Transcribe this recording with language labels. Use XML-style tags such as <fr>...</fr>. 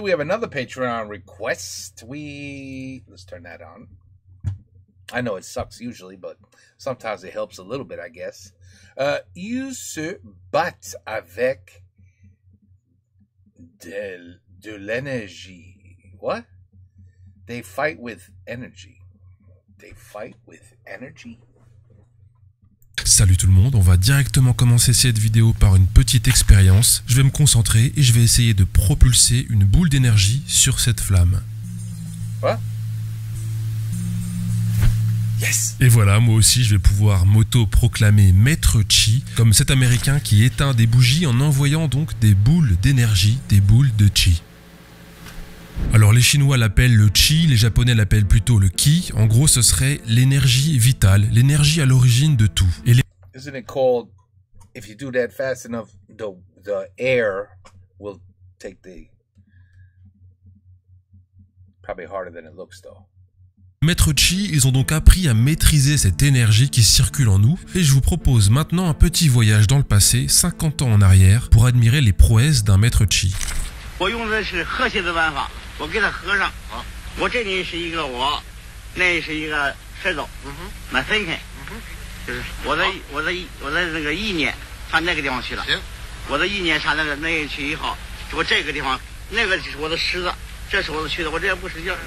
<en>We have another Patreon request. Let's turn that on. I know it sucks usually, but sometimes it helps a little bit, I guess.</en> <fr>Ils se battent avec de l'énergie.</fr> <en>What? They fight with energy. They fight with energy?</en> <fr>Salut tout le monde, on va directement commencer cette vidéo par une petite expérience. Je vais me concentrer et je vais essayer de propulser une boule d'énergie sur cette flamme. Quoi?</fr> <en>Yes!</en> <fr>Et voilà, moi aussi je vais pouvoir m'auto-proclamer Maître Chi, comme cet américain qui éteint des bougies en envoyant donc des boules d'énergie, des boules de Chi. Alors les Chinois l'appellent le Chi, les Japonais l'appellent plutôt le Qi. En gros, ce serait l'énergie vitale, l'énergie à l'origine de tout. Et</fr> <en>Isn't it called, if you do that fast enough, the air will take the... Probably harder than it looks though.</en> <fr>Maître Chi, ils ont donc appris à maîtriser cette énergie qui circule en nous. Et je vous propose maintenant un petit voyage dans le passé, 50 ans en arrière, pour admirer les prouesses d'un Maître Chi.</fr> <zh>我用的是和谐的办法，我给它合上。我这里是一个我，那是一个石头，那分开。就是我的那个意念上那个地方去了。行，我的意念上那里去以后，我这个地方那个就是我的石子，这是我的去的，我这也不使劲。</zh>